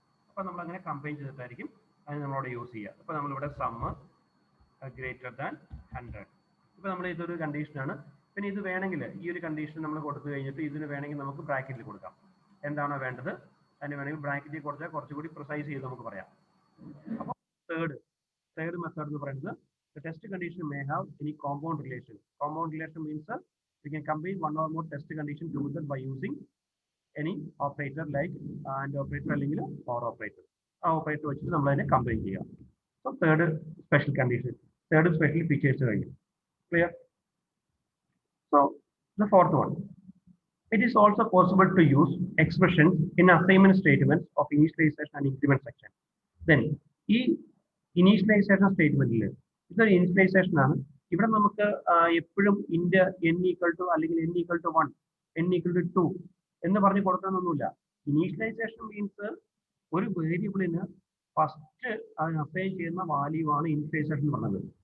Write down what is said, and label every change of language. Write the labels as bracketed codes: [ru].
[ml] അപ്പോൾ നമ്മൾ അങ്ങനെ കമ്പൈൻ ചെയ്തിട്ടായിരിക്കും അത് നമ്മളവിടെ യൂസ് ചെയ്യുക. അപ്പോൾ നമ്മളിവിടെ സമ്മ് ഗ്രേറ്റർ ദാൻ 100. ഇപ്പോൾ നമ്മൾ ഇതൊരു കണ്ടീഷനാണ്. പിന്നെ ഇത് വേണമെങ്കിൽ ഈ ഒരു കണ്ടീഷൻ നമ്മൾ കൊടുത്തു കഴിഞ്ഞിട്ട് ഇതിന് വേണമെങ്കിൽ നമുക്ക് ബ്രാക്കറ്റിൽ കൊടുക്കാം. എന്താണോ വേണ്ടത് അതിന് വേണമെങ്കിൽ ബ്രാക്കറ്റിൽ കൊടുത്താൽ കുറച്ചുകൂടി പ്രിസൈസ് ചെയ്ത് നമുക്ക് പറയാം. അപ്പോൾ തേർഡ് മെത്തേഡ് എന്ന് പറയുന്നത് [en] the test condition may have any compound relation. Compound relation means we can combine one or more test condition together by using any operator like and operator അല്ലെങ്കിൽ or operator. [ml] ആ operator വെച്ചിട്ട് നമ്മൾ അതിനെ combine ചെയ്യുക. So third special condition, third special features കഴിഞ്ഞു. Clear? [en] So the fourth one, it is also possible to use expressions in assignment statements of initialization and increment section. [ml] Then ഈ initialization സ്റ്റേറ്റ്മെന്റിൽ ഇതൊരു initialization ആണ്. ഇവിടെ നമുക്ക് എപ്പോഴും ഇൻഡ് n equal to അല്ലെങ്കിൽ n equal to 1, n equal to 2 എന്ന് പറഞ്ഞ് കൊടുക്കാനൊന്നുമില്ല. ഇനീഷ്യലൈസേഷൻ മീൻസ് ഒരു വേരിയബിളിന് ഫസ്റ്റ് അതിന് അസൈൻ ചെയ്യുന്ന വാല്യൂ ആണ് ഇനീഷ്യലൈസേഷൻ പറഞ്ഞത്.